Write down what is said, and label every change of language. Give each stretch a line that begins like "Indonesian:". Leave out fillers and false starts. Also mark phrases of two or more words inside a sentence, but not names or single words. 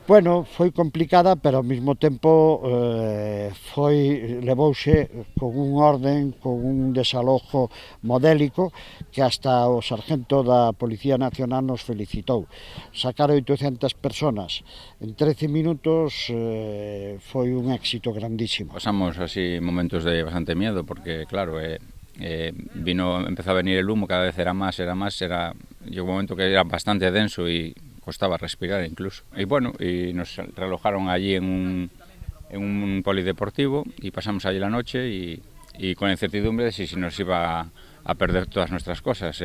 Galician: Bueno, foi complicada, pero ao mesmo tempo levouse con un orden, con un desalojo modélico que hasta o sargento da Policía Nacional nos felicitou. Sacar 800 personas en 13 minutos foi un éxito grandísimo.
Spanish: Pasamos así momentos de bastante miedo porque, claro, empezó a venir el humo, cada vez era más, llegó un momento que era bastante denso y costaba respirar incluso. Y bueno, y nos realojaron allí en un polideportivo y pasamos allí la noche y con incertidumbre de si nos iba a perder todas nuestras cosas.